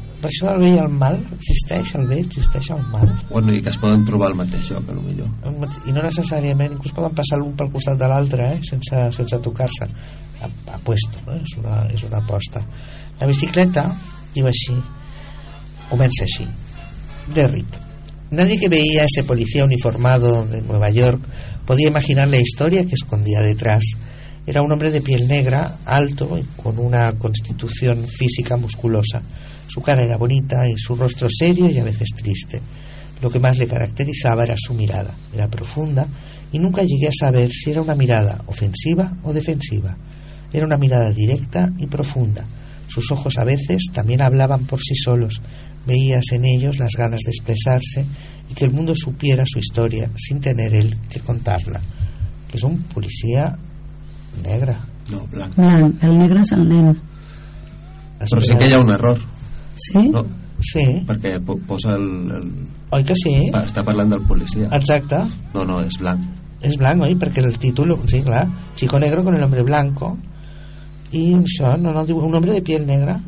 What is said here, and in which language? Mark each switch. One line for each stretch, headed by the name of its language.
Catalan: Per això el bé i el mal, existeix el bé, existeix el mal. Bueno, i que es poden trobar al mateix lloc, potser. I no necessàriament, inclús poden passar l'un pel costat de l'altre, eh? Sense tocar-se.
Spanish: Apuesto, no?
Catalan: és una aposta. La bicicleta diu així, comença així: Derrick.
Spanish: Nadie que veía a ese policía uniformado de Nueva York podía imaginar la historia que escondía detrás. Era un hombre de piel negra, alto y con una constitución física musculosa. Su cara era bonita y su rostro serio y a veces triste. Lo que más le caracterizaba era su mirada. Era profunda y nunca llegué a saber si era una mirada ofensiva o defensiva. Era una mirada directa y profunda. Sus ojos a veces también hablaban por sí solos. Veías en ellos las ganas de expresarse y que el mundo supiera su historia sin tener él que contarla. Que es un policía negra. No, blanco. El negro es el nen. Pero sí que hay un error. ¿Sí? No, sí. Porque posa el...
Catalan: ¿Oi que sí?
Spanish: Está hablando del policía. Exacto. No, es blanco.
Catalan: És blanc, oi? Perquè el títol, sí, clar, Chico Negro con el Hombre Blanco, i això, no diu un hombre de piel negra.